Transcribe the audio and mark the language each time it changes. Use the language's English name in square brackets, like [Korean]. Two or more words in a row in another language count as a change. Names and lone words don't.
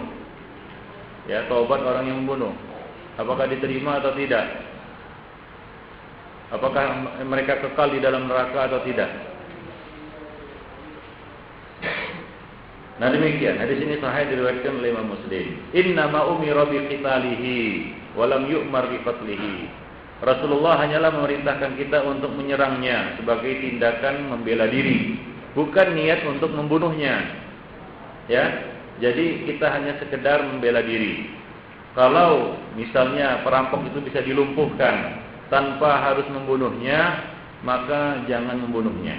[Indonesian] Ya, taubat orang yang membunuh. Apakah diterima atau tidak? Apakah mereka kekal di dalam neraka atau tidak? Nah demikian, hadis ini sahih diriwayatkan oleh Imam Muslim. [Arabic] إنما أمر بقتاله ولم يؤمر بقتله. [Indonesian] Rasulullah hanyalah memerintahkan kita untuk menyerangnya sebagai tindakan membela diri, bukan niat untuk membunuhnya. Ya, jadi kita hanya sekedar membela diri. Kalau misalnya perampok itu bisa dilumpuhkan tanpa harus membunuhnya, maka jangan membunuhnya.